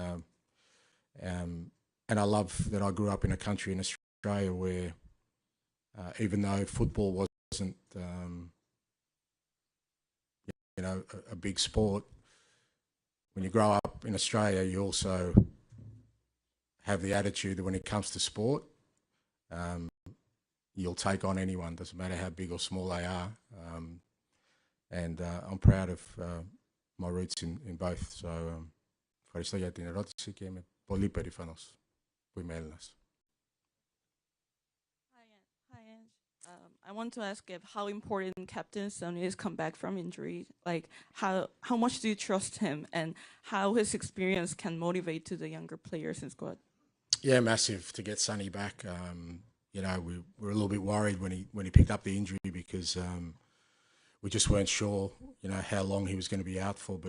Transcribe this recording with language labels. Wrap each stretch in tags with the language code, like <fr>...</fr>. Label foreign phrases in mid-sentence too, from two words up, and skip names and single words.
<en>And I love that I grew up in a country in Australia where, even though football wasn't, a big sport, when you grow up in Australia, you also have the attitude that when it comes to sport, you'll take on anyone, doesn't matter how big or small they are. And I'm proud of my roots in both. So,</en> <el>ευχαριστώ για την ερώτηση και είμαι πολύ περήφανος που είμαι Έλληνας.</el> <en>I want to ask if how important Captain Sonny is come back from injury. Like how much do you trust him, and how his experience can motivate to the younger players in squad? Yeah, massive to get Sonny back. You know, we were a little bit worried when he picked up the injury because we just weren't sure, you know, how long he was going to be out for.</en>